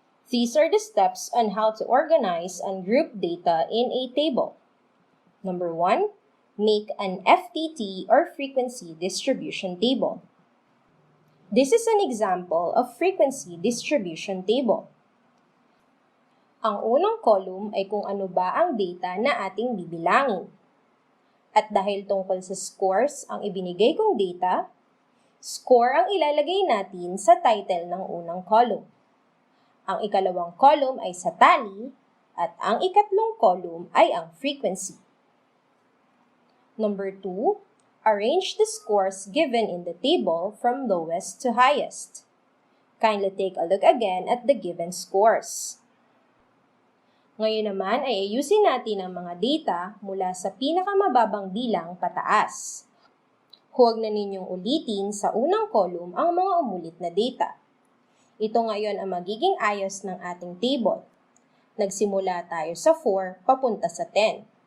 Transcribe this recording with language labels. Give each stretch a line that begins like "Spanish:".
English: These are the steps on how to organize ungrouped data in a table. Number 1, make an FTT or frequency distribution table. This is an example of frequency distribution table.
Filipino: Ang unang column ay kung ano ba ang data na ating bibilangin. At dahil tungkol sa scores ang ibinigay kong data, score ang ilalagay natin sa title ng unang column. Ang ikalawang column ay sa tally at ang ikatlong column ay ang frequency.
English: Number 2, arrange the scores given in the table from lowest to highest. Kindly take a look again at the given scores.
Filipino: Ngayon naman ay ayusin natin ang mga data mula sa pinakamababang bilang pataas. Huwag na ninyong ulitin sa unang column ang mga umulit na data. Ito ngayon ang magiging ayos ng ating table. Nagsimula tayo sa 4 papunta sa 10.